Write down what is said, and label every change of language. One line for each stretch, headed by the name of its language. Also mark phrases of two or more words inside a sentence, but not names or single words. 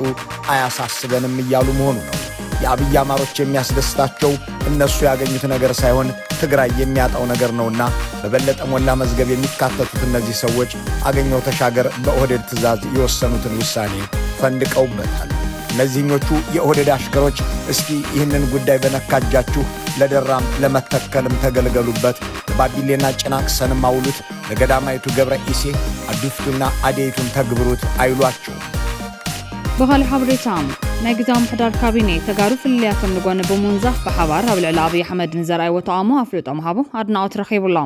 Amharic: አያሳስበንም እያሉ መሆኑ ነው። የአብይ አማሮች የሚያስደስታቸው እነሱ ያገኙት ነገር ሳይሆን ትግራይ የሚያጣው ነገር ነውና በበለጠ ሞላ መዝገብ የሚካተቱት እነዚህ ሰዎች አገኘው ተሻገር በኦህዴድ ትእዛዝ የወሰኑትን ውሳኔ ፈንድቀውበታል። እነዚህኞቹ የኦህዴድ አሽከሮች እስኪ ይህንን ጉዳይ በነካጃችሁ ለደራም ለመተከልም ተገልገሉበት፣ ለባቢሌና ጭናቅሰንም አውሉት፣ ለገዳማይቱ ገብረ ኢሴ አዱፍቱና አዴይቱን ተግብሩት አይሏቸውም።
Tigrinya: በኻሊ ሓበሬታም ናይ ግዛዊ ምሕዳር ካቢኔ ተጋሩ ፍልያቶም ንጎኒ ብምውንዛፍ ብሓባር ኣብ ልዕሊ ኣብዪ ኣሕመድ ንዘርኣይዎ ተቃውሞ ኣፍልጦም ሃቦ ኣድናቆት ረኺቡሎም።